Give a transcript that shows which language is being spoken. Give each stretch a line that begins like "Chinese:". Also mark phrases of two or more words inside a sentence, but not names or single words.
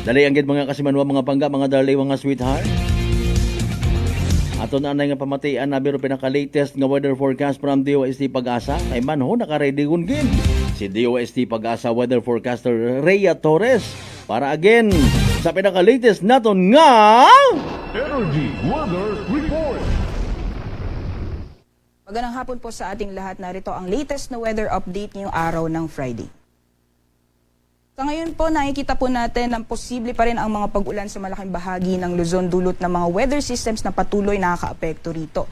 Hiligaynon: Dali ang gid mga kasimanwa, mga pangga, mga darling, mga sweetheart. Aton na nga pamatian na biro pinaka-latest nga
English: weather forecast
Hiligaynon: from DOST Pag-asa. Ay man ho, naka-ready gid si DOST Pag-asa
English: weather forecaster
Hiligaynon: Rhea Torres para again sa pinaka-latest naton nga Energy Weather Report.
Filipino: Magandang hapon po sa ating lahat. Narito ang latest na
English: weather update
Filipino: ngayong araw ng Friday. Sa ngayon po, nakikita po natin na posible pa rin ang mga pag-ulan sa malaking bahagi ng Luzon dulot ng mga
English: weather systems
Filipino: na patuloy nakaka-apekto rito.